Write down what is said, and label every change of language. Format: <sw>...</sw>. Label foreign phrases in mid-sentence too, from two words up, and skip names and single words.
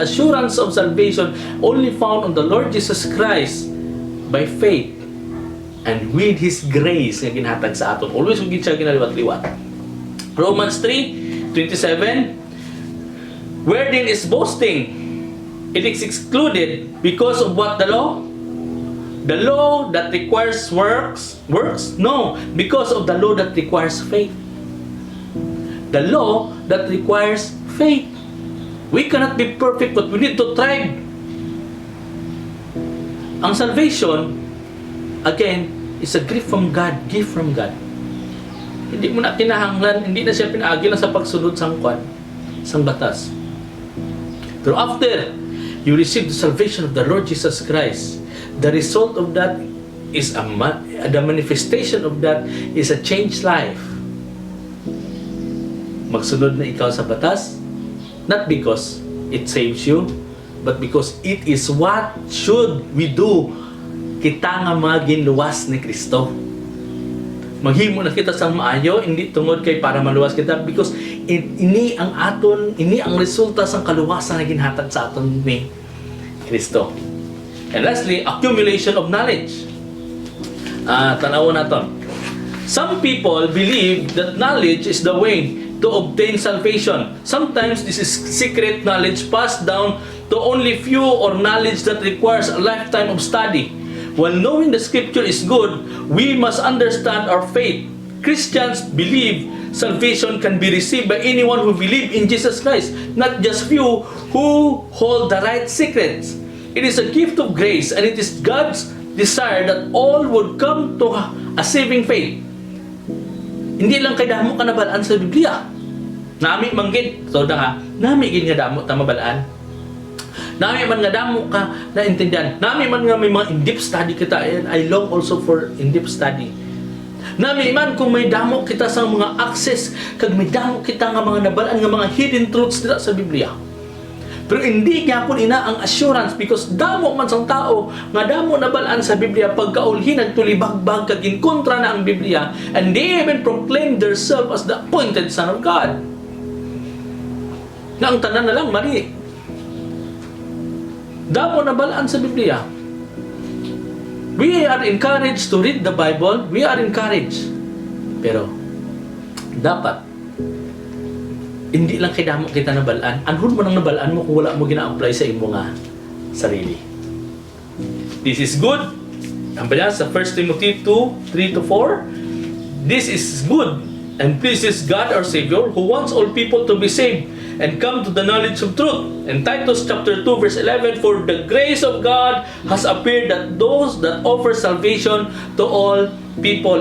<en>Assurance of salvation only found on the Lord Jesus Christ by faith and with His grace</en> <hil>nga ginhatag sa aton. Always ugid siya ginaliwat-liwat.</hil> <en>Romans 3:27, where then is boasting? It is excluded because of what the law? The law that requires works? No, because of the law that requires faith. The law that requires faith. We cannot be perfect, but we need to try. Ang salvation, again, is a gift from God. Gift from God.</en> <hil>Hindi mo na kinahanglan, hindi na siya pinaagi lang sa pagsunod sang batas.</hil> <en>Pero after you receive the salvation of the Lord Jesus Christ, the result of that is the manifestation of that is a changed life.</en> <hil>Magsunod na ikaw sa batas,</hil> <en>not because it saves you, but because it is what should we do.</en> <hil>Kita nga maginluwas ni Kristo. Maghimo na kita sa maayo, hindi tungod kay para maluwas kita, because ini ang resulta sa kaluwasan na ginhatag sa aton ni Kristo.</hil> <en>And lastly, accumulation of knowledge.</en> <hil>Tanawon naton.</hil> <en>Some people believe that knowledge is the way to obtain salvation. Sometimes this is secret knowledge passed down to only few, or knowledge that requires a lifetime of study. While knowing the scripture is good, we must understand our faith. Christians believe salvation can be received by anyone who believes in Jesus Christ, not just few who hold the right secrets. It is a gift of grace, and it is God's desire that all would come to a saving faith.</en> <hil>Hindi lang kay damo ka nabalaan sa Biblia. Nami manggid, so nami gid nga damo ta mabalaan. Nami man nga damo ka na intindihan. Nami man nga may mga</hil> <en>in-depth study</en> <hil>kita,</hil> <en>and I long also for in-depth study.</en> <hil>Nami man kung may damo kita sa mga access, kag may damo kita nga mga nabalaan nga mga</hil> <en>hidden truths</en> <hil>dira sa Biblia. Pero hindi gyapon ina ang assurance, because damo man sang tao nga damo nabalaan sa Biblia, pagkaulhi nagtulibagbag kag inkontra na ang Biblia,</hil> <en>and they even proclaim themselves as the appointed son of God.</en> <hil>Na ang tanan na lang mali. Damo nabalaan sa Biblia.</hil> <en>We are encouraged to read the Bible. We are encouraged.</en> <hil>Pero, dapat, hindi lang kay damo kita nabalaan. Anhon mo nang nabalaan mo kung wala mo gina-apply sa imo nga sarili.</hil> <en>This is good.</en> <hil>Ang bala sa 1 Timothy 2, 3-4.</hil> <en>This is good and pleases God our Savior, who wants all people to be saved and come to the knowledge of truth. And Titus chapter 2 verse 11, for the grace of God has appeared that those that offer salvation to all people.</en>